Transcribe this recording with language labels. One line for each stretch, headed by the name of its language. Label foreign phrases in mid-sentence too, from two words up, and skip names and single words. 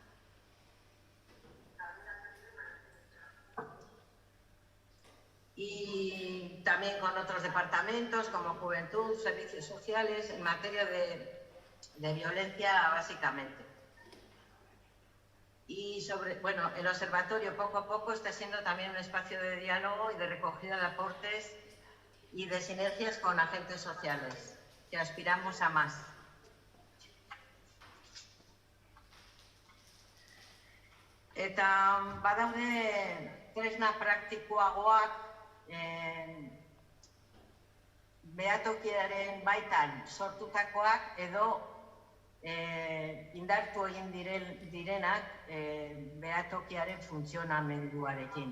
Spanish: Y también con otros departamentos como Juventud, Servicios Sociales, en materia de violencia básicamente. Y el observatorio poco a poco está siendo también un espacio de diálogo y de recogida de aportes y de sinergias con agentes sociales, que aspiramos a más.
Basque: Eta badaude tresna praktikoagoak behatokiaren baitan sortutakoak edo indartu egin direnak behatokiaren funtzionamenduarekin.